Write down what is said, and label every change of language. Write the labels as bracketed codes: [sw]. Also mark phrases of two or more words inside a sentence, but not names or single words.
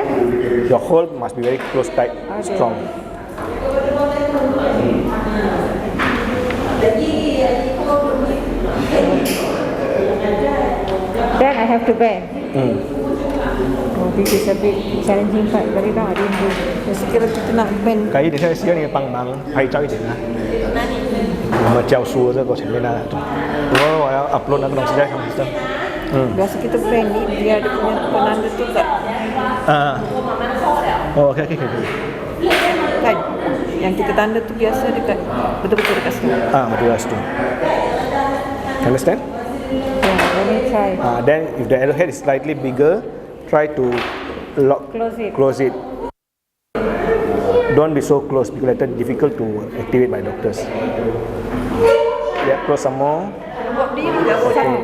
[en] Your hold must be very close, tight, strong. Then I have to bend. Oh, this is a bit challenging part. Very long I didn't do. [ms] Sekiranya kita nak bend [zh] 可以，等下需要你的帮忙拍照一点啊。我们教书这个前面啊，如果我要 upload 那个东西在上面的。 [ms] biasa kita bend ni dia ada punya penanda tu kat [en] Oh, okay. [ms] kan. Yang kita tanda tu biasa dekat betul-betul dekat situ. Betul lah situ. [en] Understand? Yeah, let me try. Then if the arrowhead is slightly bigger, try to close it. Don't be so close because later difficult to activate by doctors. Yeah, close some more. Okay.